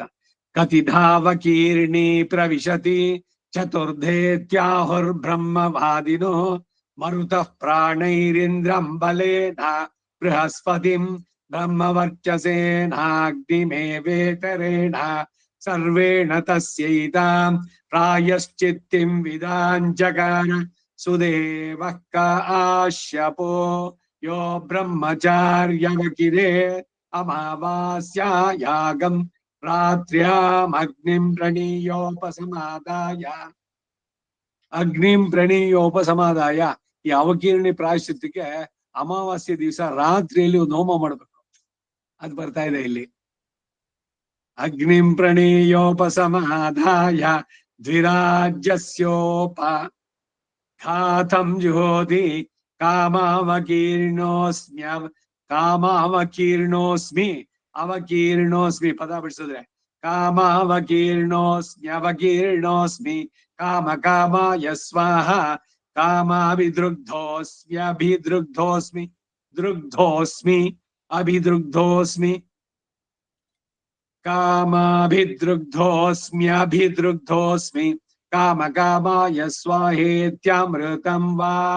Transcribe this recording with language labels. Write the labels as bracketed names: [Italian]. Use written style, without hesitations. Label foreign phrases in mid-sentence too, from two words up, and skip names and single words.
[Sanskrit] ಕಥಿಧಾವಕೀರ್ಣಿ ಪ್ರವಿಶತಿ ಚತುರ್ಧೇತ್ಯಾಹುರ್ಬ್ರಹ್ಮವಾದಿನೋ ಮರುತಃ ಪ್ರಾಣೈರಿಂದ್ರಂ ಬಲೇನ ಬೃಹಸ್ಪತಿಂ ಬ್ರಹ್ಮವರ್ಚಸೇನಾಗ್ನಿಮೇವೇತರೇಣ ಸರ್ವೇಣ ತಸ್ಯೈತಾಂ ಪ್ರಾಯಶ್ಚಿತ್ತಿಂ ವಿದಾಂಚಕಾರ ಸುದೇವಃ ಕಾಶ್ಯಪೋ यो ब्रह्मचार्यवकिरे अमावास्यायागं रात्र्यामग्निं प्रणीयोपसमादाय [Kannada] ಈ ಅವಕೀರ್ಣಿ ಪ್ರಾಯಶ್ಚಿತ್ತಕ್ಕೆ ಅಮಾವಾಸ್ಯೆ ದಿವಸ ರಾತ್ರಿಯಲ್ಲಿ ಒಂದು ಹೋಮ ಮಾಡ್ಬೇಕು. ಅದು ಬರ್ತಾ ಇದೆ ಇಲ್ಲಿ. [Sanskrit] ಅಗ್ನಿಂ ಪ್ರಣೀಯೋಪಸಮಾದಾಯ ದ್ವಿರಾಜ್ಯಸ್ಯೋಪಘಾತಂ ಜುಹೋತಿ ಕಾಮಾವಕೀರ್ಣೋಸ್ಮಿ [Kannada] ಪದ ಬಿಡಿಸಿದ್ರೆ [Sanskrit] ಕಾಮಾವಕೀರ್ಣೋಸ್ಮಿ ಕಾಮಾಯ ಸ್ವಾಹ ಕಾಮಾಭಿದೃಗ್ಧೋಸ್ಮಿ ಕಾಮಾಭಿದೃಗ್ಧೋಸ್ಮಿ ಕಾಮಾಯ ಸ್ವಾಹೇತ್ಯಮೃತಂ ವಾ